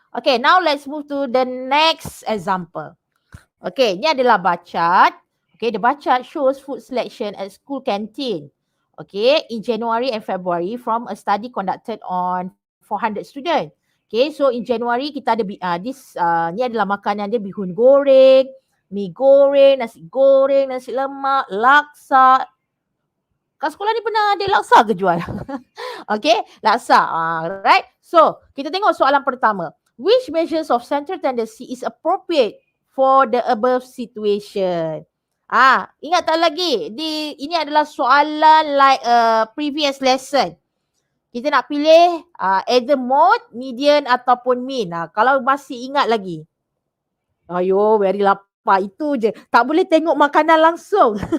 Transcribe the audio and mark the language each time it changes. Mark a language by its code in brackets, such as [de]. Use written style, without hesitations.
[en] Okay, now let's move to the next example. [ms] Okay, ni adalah bar chart. [en] Okay, the bar chart shows food selection at school canteen. Okay, in January and February from a study conducted on 400 students. Okay, so in January [ms] kita ada ni adalah makanan dia bihun goreng, mi goreng, nasi lemak, laksa. Kat sekolah ni pernah ada laksa ke jual? Okay, laksa. Right. So, kita tengok soalan pertama. [en] Which measures of central tendency is appropriate for the above situation? [ms] Ingat tak lagi? Ini adalah soalan [en] like previous lesson. [ms] Kita nak pilih either mode, median ataupun mean. Kalau masih ingat lagi. Ayo, [en] very [ms] lapar. Itu je. Tak boleh tengok makanan langsung.